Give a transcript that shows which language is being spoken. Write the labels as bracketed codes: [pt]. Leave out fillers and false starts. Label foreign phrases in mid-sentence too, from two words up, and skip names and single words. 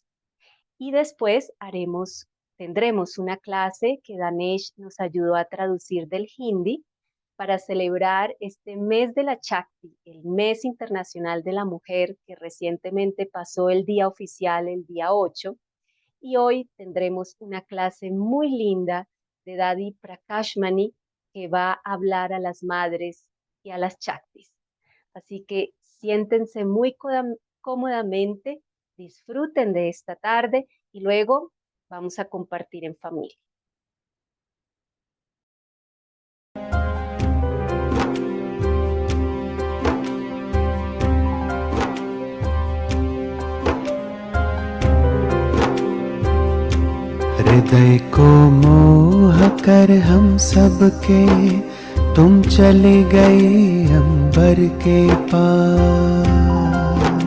[es] Y después tendremos una clase que Danesh nos ayudó a traducir del hindi para celebrar este mes de la Chakti, el mes internacional de la mujer, que recientemente pasó el día oficial, el día 8, y hoy tendremos una clase muy linda de Dadi Prakashmani que va a hablar a las madres y a las Chaktis. Así que siéntense muy cómodamente, disfruten de esta tarde y luego vamos a compartir en familia. [hi] हृदय को मोह कर हम सबके तुम चली गई अंबर के पार।